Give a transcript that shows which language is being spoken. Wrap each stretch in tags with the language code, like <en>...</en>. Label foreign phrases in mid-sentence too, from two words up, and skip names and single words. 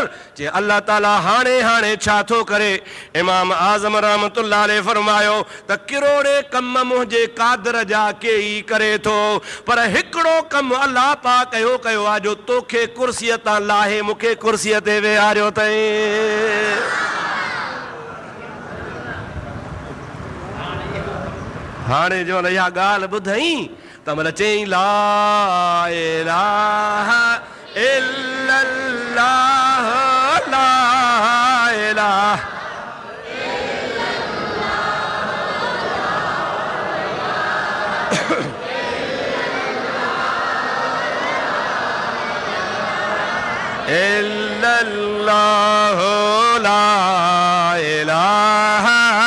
<sd>चए अल्लाह ताला हाणे छा थो करे? इमाम आज़म</sd> <ar>رحمة الله عليه</ar> <sd>फरमायो त किरोड़े कम मुंहिंजे कादर जा केई करे थो, पर हिकिड़ो कमु अल्लाह पाक कयो आहे जो तोखे कुर्सीअ तां लाहे मूंखे कुर्सीअ ते वेहारियो अथई। हाणे जो इहा ॻाल्हि ॿुधई त महिल चई</sd> <ar>لا إله إلا الله، لا إله إلا الله، لا إله</ar>